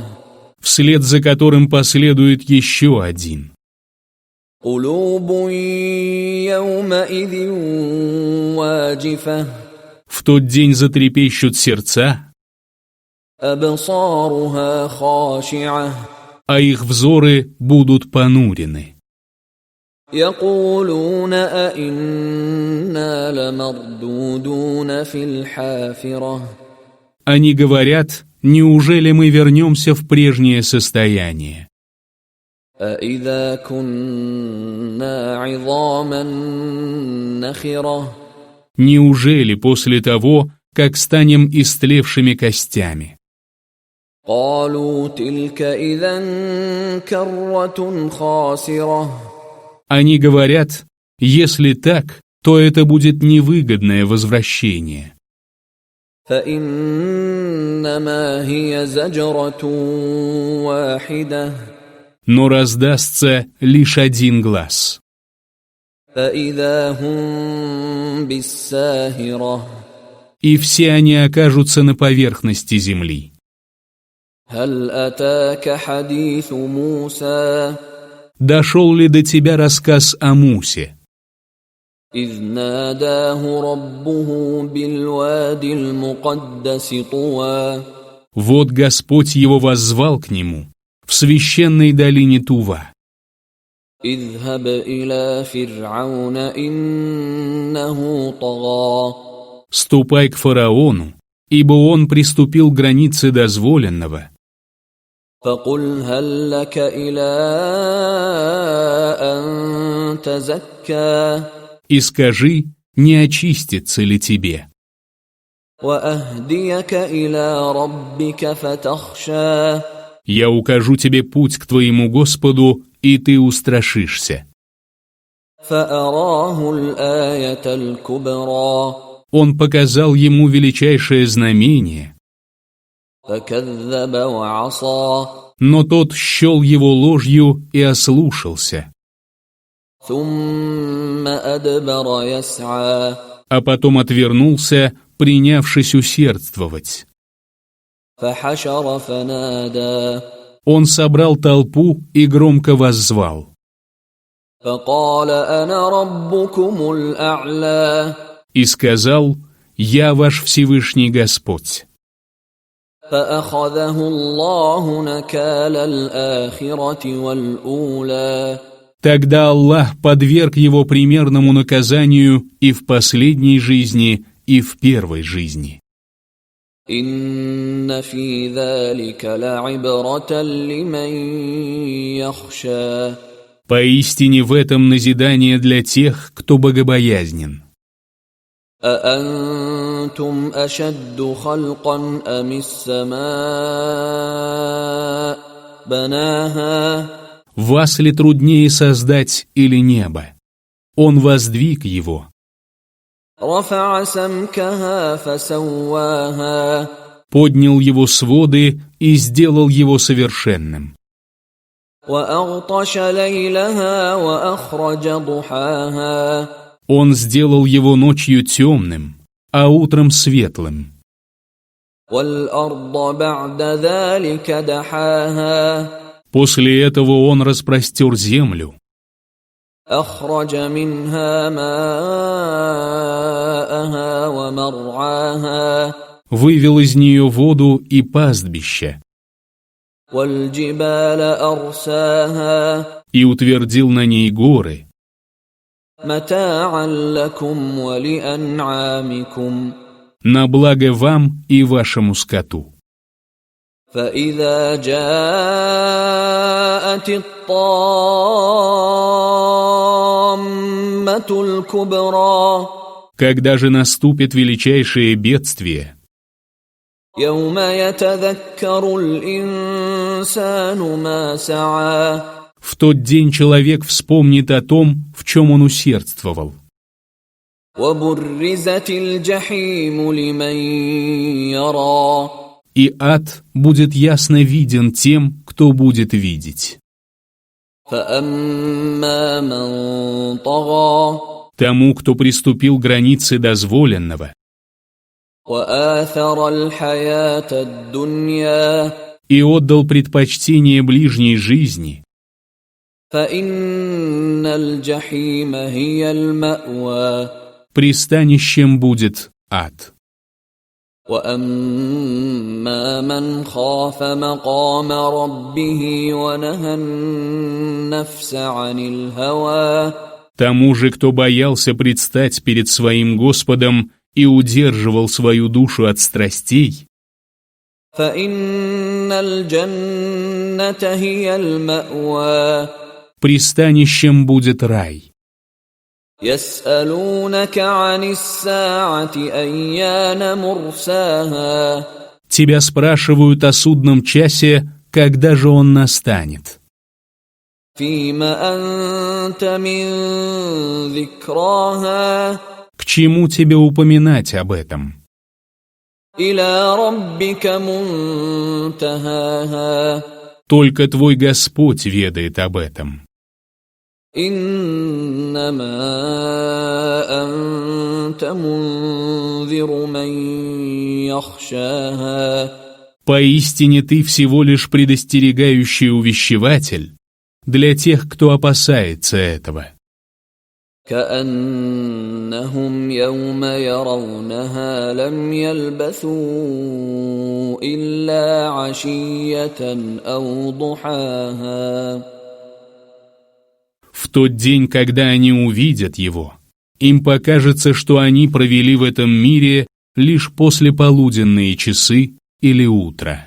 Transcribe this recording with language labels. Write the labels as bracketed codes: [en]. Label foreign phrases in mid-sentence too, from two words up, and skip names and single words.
[ru] вслед за которым последует еще один. [ar] قلوب يومئذ واجفة. [ru] В тот день затрепещут сердца, [ar] أبصارها خاشعة. [ru] а их взоры будут понурены. [ar] يقولون أئنا لمردودون في الحافرة. [ru] Они говорят: неужели мы вернемся в прежнее состояние? [ar] أَإِذَا كُنَّا عِظَامًا نَخِرَةً. [ru] Неужели после того, как станем истлевшими костями? [ar] قَالُوا تِلْكَ إِذًا كَرَّةٌ خَاسِرَةٌ. [ru] Они говорят: если так, то это будет невыгодное возвращение. [ar] فَإِنَّمَا هِيَ زَجْرَةٌ وَاحِدَةٌ. [ru] Но раздастся лишь один глас, [ar] فَإِذَا هُمْ بِالسَّاهِرَةِ. [ru] и все они окажутся на поверхности земли. [ar] هَلْ أَتَاكَ حَدِيثُ مُوسَى. [ru] Дошел ли до тебя рассказ о Мусе, [ar] إِذْ نَادَاهُ رَبُّهُ بِالْوَادِ الْمُقَدَّسِ طُوًى. [ru] вот Господь его воззвал к нему в священной долине Тува: [ar] اذهب إلى فرعون إنه طغى. [ru] ступай к фараону, ибо он приступил к границе дозволенного, [ar] فقل هل لك إلى أن تزكى. [ru] и скажи, не очистится ли тебе, [ar] وأهديك إلى ربك فتخشى. [ru] я укажу тебе путь к твоему Господу, и ты устрашишься. [ar] فأراه الآية الكبرى. [ru] Он показал ему величайшее знамение, [ar] فكذب وعصى. [ru] но тот счел его ложью и ослушался, [ar] ثم أدبر يسعى. [ru] а потом отвернулся, принявшись усердствовать. [ar] فحشر فنادى. [ru] Он собрал толпу и громко воззвал, [ar] فقال أنا ربكم الأعلى. [ru] и сказал: «Я ваш Всевышний Господь». [ar] فأخذه الله نكال الآخرة والأولى. [ru] Тогда Аллах подверг его примерному наказанию и в последней жизни, и в первой жизни. [ar] إن في ذلك لعبرة لمن يخشى. [ru] Поистине в этом назидание для тех, кто богобоязнен. [ar] أأنتم أشد خلقا أم السماء بناها. [ru] Вас ли труднее создать или небо? Он воздвиг его, [ar] رفع سمكها فسواها. [ru] поднял его своды и сделал его совершенным. [ar] وأغطش ليلها وأخرج ضحاها. [ru] Он сделал его ночью темным, а утром светлым. [ar] والأرض بعد ذلك دحاها. [ru] После этого он распростер землю, [ar] أخرج منها ماءها ومرعاها. [ru] вывел из нее воду и пастбища, [ar] والجبال أرساها [ru] и утвердил на ней горы, [ar] متاعا لكم ولأنعامكم [ru] на благо вам и вашему скоту. [ar] فإذا جاءت الطامة الكبرى [ru] Когда же наступит величайшее бедствие, [ar] يوم يتذكر الإنسان ما سعى [ru] в тот день человек вспомнит о том, в чем он усердствовал, [ar] وبرزت الجحيم لمن يرى [ru] и ад будет ясно виден тем, кто будет видеть. [ar] فأما من طغى [ru] Тому, кто приступил границы дозволенного [ar] وآثر الحياة الدنيا [ru] и отдал предпочтение ближней жизни, [ar] فإن الجحيم هي المأوى [ru] пристанищем будет ад. [ar] وأما من خاف مقام ربه ونهى النفس عن الهوى [ru] Тому же, кто боялся предстать перед своим Господом и удерживал свою душу от страстей, [ar] فإن الجنة هي المأوى [ru] пристанищем будет рай. [ar] يسألونك عن الساعة أيان مرساها [ru] Тебя спрашивают о судном часе, когда же он настанет. [ar] فيم أنت من ذكراها [ru] К чему тебе упоминать об этом? [ar] إلى ربك منتهاها [ru] Только твой Господь ведает об этом. [ar] إنما أنت منذر من يخشاها [ru] Поистине ты всего лишь предостерегающий увещеватель для тех, кто опасается этого. [ar] كأنهم يوم يرونها لم يلبثوا إلا عشية أو ضحاها [ru] В тот день, когда они увидят его, им покажется, что они провели в этом мире лишь послеполуденные часы или утро.